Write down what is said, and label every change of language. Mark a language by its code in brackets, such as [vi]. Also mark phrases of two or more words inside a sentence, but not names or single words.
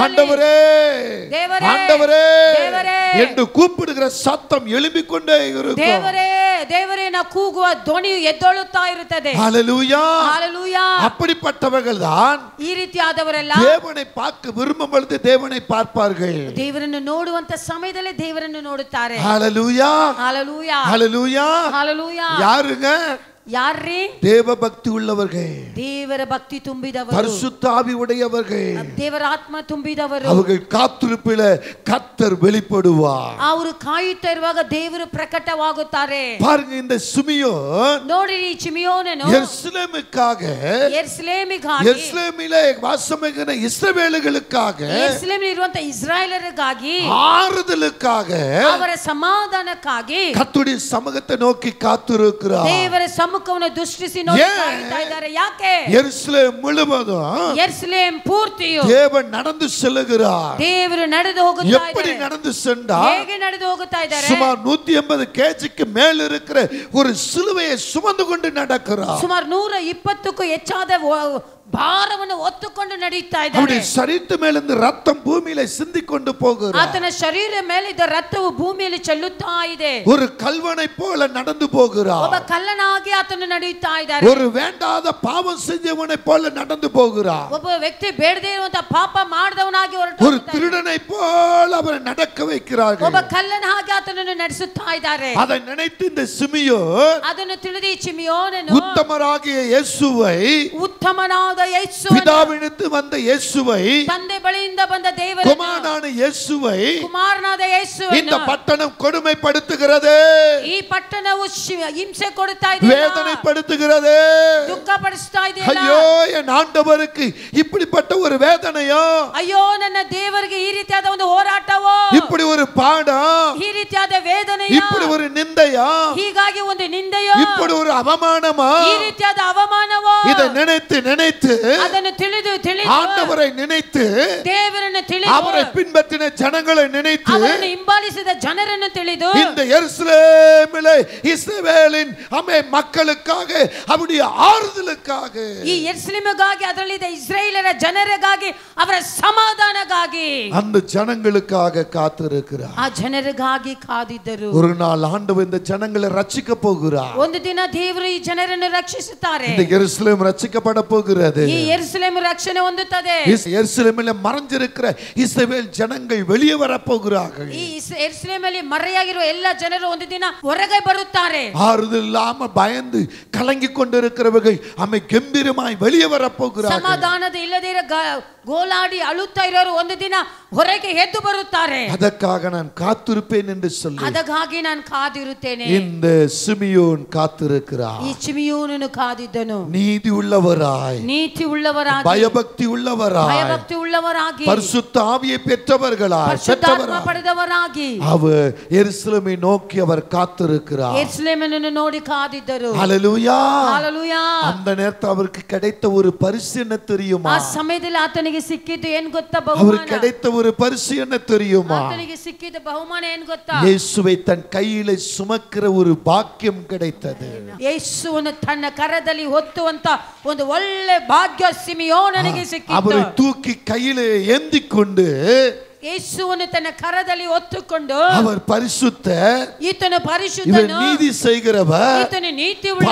[ta] ஆண்டவரே [kn] ದೇವರೇ [ta] ஆண்டவரே [kn] ದೇವರೇ [ta] என்று கூப்பிடுகிற சத்தம் எழும்பிக் கொண்டே இருக்கும். [kn] ದೇವರೇ ದೇವರೇ ನ ಕೂಗುವ ಧ್ವನಿ ಎದ್ದೇಳುತ್ತಾ ಇರುತ್ತದೆ. [ta] ஹalleluya. ஹalleluya. அப்படிப்பட்டவர்கள் தான் [kn] ಈ ರೀತಿಯಾದವರೆಲ್ಲ [ta] தேவனை பார்க்க விரும்பும் பொழுது தேவனை பார்ப்பார்கள். [kn] ದೇವರನ್ನು ನೋಡುವಂತ ಸಮಯದಲ್ಲಿ ದೇವರನ್ನು ನೋಡುತ್ತಾರೆ. [ta] ஹalleluya. ஹalleluya. ஹalleluya. ஹalleluya. யாருங்க? [kn] ಯಾರ್ರೀ? [ta] தேவ பக்தி உள்ளவர்கள், [kn] ದೇವರ ಭಕ್ತಿ ತುಂಬಿದವರು, [ta] பரிசுத்த ஆவி உடையவர்கள், [kn] ದೇವರ ಆತ್ಮ ತುಂಬಿದವರು. [ta] அவர்கள் காத்திருப்பில கர்த்தர் வெளிப்படுவார். [kn] ಅವರು ಕಾಯುತ್ತಾ ಇರುವಾಗ ದೇವರು ಪ್ರಕಟವಾಗುತ್ತಾರೆ. [ta] பாருங்க, இந்த சிமியோன் [kn] ನೋಡಿರಿ, ಚಿಮಿಯೋನನು [ta] எருசலேமுக்காக, [kn] ಯೆರೂಸಲೇಮಿಗಾಗಿ, [ta] எருசலேமிலே வாசமிருக்கிற இஸ்ரவேலர்களுக்காக, [kn] ಯೆರೂಸಲೇಮಿನಲ್ಲಿ ಇರುವಂತ ಇಸ್ರಾಯೇಲರಿಗಾಗಿ, [ta] ஆறுதலுக்காக, [kn] ಅವರ ಸಮಾಧಾನಕ್ಕಾಗಿ [ta] கர்த்தருடைய சமூகத்தை நோக்கி காத்திருக்கிறார். [kn] ದೇವರ ಸಮ್ಮುಖವನ್ನು ದೃಷ್ಟಿಸಿ ನೋಡಿ ಕಾಯುತ್ತಾ ಇದ್ದಾರೆ. ಯಾಕೆ? [ta] எருசலேம் முழுவதும் [kn] ಯೆರೂಸಲೇಮ್ ಪೂರ್ತಿಯು [ta] தேவன் நடந்து செல்லுகிறார். [kn] ದೇವರು ನಡೆದು ಹೋಗುತ್ತಾ [ta] எப்படி [kn] ಇದ್ದಾರೆ? [ta] நடந்து சென்றார்? [kn] ಹೇಗೆ ನಡೆದು ಹೋಗುತ್ತಾ ಇದ್ದಾರೆ? [ta] சுமார் 180 kgக்கு மேல் இருக்கிற ஒரு சிலுவையை சுமந்து கொண்டு நடக்கிறார். [kn] ಸುಮಾರು 120ಕ್ಕೂ ಹೆಚ್ಚಾದ ಭಾರವನ್ನು ಹೊತ್ತುಕೊಂಡು ನಡೆಯುತ್ತಾ ಇದ್ದಾರೆ. [ta] அவருடைய சரீரத்து மேலிருந்து ரத்தம் பூமியில சிந்தி கொண்டு போகிறார். [kn] ಆತನ ಶರೀರ ಮೇಲಿದ್ದ ರಕ್ತವು ಭೂಮಿಯಲ್ಲಿ ಚೆಲ್ಲುತ್ತಾ ಇದೆ. [ta] ஒரு கல்வனை போல நடந்து போகிறார். [kn] ಒಬ್ಬ ಕಳ್ಳನಾಗಿ ಆತನು ನಡೆಯುತ್ತಾ ಇದ್ದಾರೆ. [ta] ஒரு வேண்டாத பாவம் செஞ்சவனை போல நடந்து போகிறார். [kn] ಒಬ್ಬ ವ್ಯಕ್ತಿ ಬೇಡದೇ ಇರುವಂತ ಪಾಪ ಮಾಡಿದವನಾಗಿ [ta] ஒரு திருடனை போல அவரை நடக்க வைக்கிறார்கள். [kn] ಒಬ್ಬ ಕಳ್ಳನ ಹಾಗೆ ಆತನನ್ನು ನಡೆಸುತ್ತಾ ಇದ್ದಾರೆ. [ta] அதை நினைத்து இந்த சிமியோன் [kn] ಅದನ್ನು ತಿಳಿದು ಚಿಮಿಯೋನನು [ta] உத்தமராகிய இயேசுவை, [kn] ಉತ್ತಮನಾದ ಯೇಸುವನ್ನು, [ta] பிதாவினிடத்து வந்த இயேசுவை, [kn] ತಂದೆ ಬಳಿಯಿಂದ ಬಂದ ದೇವರನ್ನು, [ta] குமாரனான இயேசுவை [kn] ಕುಮಾರನಾದ [ta] இந்த [kn] ಯೇಸುವನ್ನು [ta] பட்டணம் கொடுமைப்படுத்துகிறது, [kn] ಈ ಪಟ್ಟಣವು ಹಿಂಸೆ ಕೊಡುತ್ತಾ ಇದೆ, [ta] வேதனைப்படுத்துகிறது. [kn] ದುಃಖ ಪಡಿಸ್ತಾ ಇದೆ. [ta] ஐயோ, என் ஆண்டவருக்கு இப்படிப்பட்ட ஒரு வேதனையோ, [kn] ಅಯ್ಯೋ ನನ್ನ ದೇವರಿಗೆ ಈ ರೀತಿಯಾದ ಒಂದು ಹೋರಾಟವೋ, [ta] இப்படி ஒரு பாடம், [kn] ಈ ರೀತಿಯಾದ ವೇದನೆಯೋ, [ta] இப்படி ஒரு நிந்தையா, [kn] ಹೀಗಾಗಿ ಒಂದು ನಿಂದೆಯೋ, [ta] இப்படி ஒரு அவமானமா, [kn] ಈ ರೀತಿಯಾದ ಅವಮಾನವೋ, [ta] இதை நினைத்து நினைத்து [kn] ಅದನ್ನು ತಿಳಿದು [ta] ஆண்டவரை நினைத்து, [kn] ದೇವರನ್ನು ತಿಳಿದು [ta] அவரை பின்பற்றின ஜனங்களை நினைத்து, [kn] ಅವರನ್ನು ಹಿಂಬಾಲಿಸಿದ ಜನರನ್ನು ತಿಳಿದು [ta] இந்த எருசலேமிலே இஸ்ரவேலின் மக்களுக்காக, அவருடைய ஆறுதலுக்காக, [kn] ಈ ಯೆರೂಸಲೇಮಿಗಾಗಿ, ಅದರಲ್ಲಿದ್ದ ಇಸ್ರಾಯೇಲರ ಜನರಿಗಾಗಿ, ಅವರ ಸಮಾಧಾನಕ್ಕಾಗಿ, [ta] அந்த ஜனங்களுக்காக காத்திருக்கிறார். [kn] ಆ ಜನರಿಗಾಗಿ ಕಾದಿದ್ದರು. [ta] ஒரு நாள் ஆண்டவர் இந்த ஜனங்களை ரட்சிக்க போகிறார். [kn] ಒಂದು ದಿನ ದೇವರು ಈ ಜನರನ್ನು ರಕ್ಷಿಸುತ್ತಾರೆ. [ta] இந்த எருசலேம் ரட்சிக்கப்பட போகிறது. [kn] ಈ ಯೆರೂಸಲೇಮ್ ರಕ್ಷಣೆ ಹೊಂದುತ್ತದೆ. [ta] எருசலேமில் மறைஞ்சிருக்கிற இஸ்ரவேல் ஜனங்கள் வெளியே வர போகிறார்கள். [kn] ಈ ಯೆರೂಸಲೇಮಲ್ಲಿ ಮರೆಯಾಗಿರುವ ಎಲ್ಲ ಜನರು ಒಂದು ದಿನ ಹೊರಗೆ ಬರುತ್ತಾರೆ. [ta] ஆறுதல் இல்லாம பயந்து கலங்கி கொண்டிருக்கிறவர்கள் கம்பீரமாய் வெளியே வர போகிறார்கள். [kn] ಸಮಾಧಾನದ ಇಲ್ಲದೆ ಗೋಲಾಡಿ ಅಳುತ್ತಾ ಇರೋರು ಒಂದು ದಿನ ಹೊರಗೆ ಎದ್ದು ಬರುತ್ತಾರೆ. [ta] அதற்காக நான் காத்திருப்பேன் என்று சொல்லி, [kn] ಅದಕ್ಕಾಗಿ ನಾನು ಕಾದಿರುತ್ತೇನೆ. [ta] இந்த சிமியோன் காத்திருக்கிறார். [kn] ಈ ಚಿಮಿಯೋನನು ಕಾದಿದ್ದನು. [ta] நீதி உள்ளவராய், [kn] ನೀತಿ ಉಳ್ಳವರಾಗಿ, [ta] பயபக்தி உள்ளவராய், [kn] ಭಯಭಕ್ತಿ ಉಳ್ಳವರಾಗಿ, [ta] பரிசுத்த ஆவியை பெற்றவர்களாய், [kn] ಪರಿಶುದ್ಧಾತ್ಮ ಪಡೆದವರಾಗಿ [ta] அவர் எருசலேமை நோக்கி அவர் காத்திருக்கிறார். [kn] ಯೆರೂಸಲೇಮನ್ನು ನೋಡಿ ಕಾದಿದ್ದರು. [ta] ஹல்லேலூயா. ஹalleluya. அந்த நேரத்தில் அவருக்கு கிடைத்த ஒரு பரிசு என்ன தெரியுமா? [kn] ಆ ಸಮಯದಲ್ಲಿ ಆತನಿಗೆ ಸಿಕ್ಕಿದ್ದು ಏನು ಗೊತ್ತಾ? [ta] அவருக்கு [kn] ಬಹುಮಾನ. [ta] கிடைத்த ஒரு பரிசு என்ன தெரியுமா? [kn] ಆತನಿಗೆ ಸಿಕ್ಕಿದ ಬಹುಮಾನ ಏನು ಗೊತ್ತಾ? [ta] இயேசுவை தன் கையிலே சுமக்கிற ஒரு பாக்கியம் கிடைத்தது. [kn] ಯೇಸುವನ್ನು ತನ್ನ ಕರದಲ್ಲಿ ಹೊತ್ತುವಂತ ಒಂದು ಒಳ್ಳೆ ಭಾಗ್ಯ ಸಿಮಿಯೋನನಿಗೆ ಸಿಕ್ಕಿತು. [ta] அவரை தூக்கி கையிலே ஏந்தி கொண்டு, [kn] ಯೇಸುವನ್ನು ತನ್ನ ಕರದಲ್ಲಿ ಹೊತ್ತುಕೊಂಡು, [ta] அவர் பரிசுத்த, [kn] ಈತನು ಪರಿಶುದ್ಧನು, [ta] இவர் நீதி செய்கிறவர், [kn] ಈತನು ನೀತಿ ಉಳ್ಳವರು,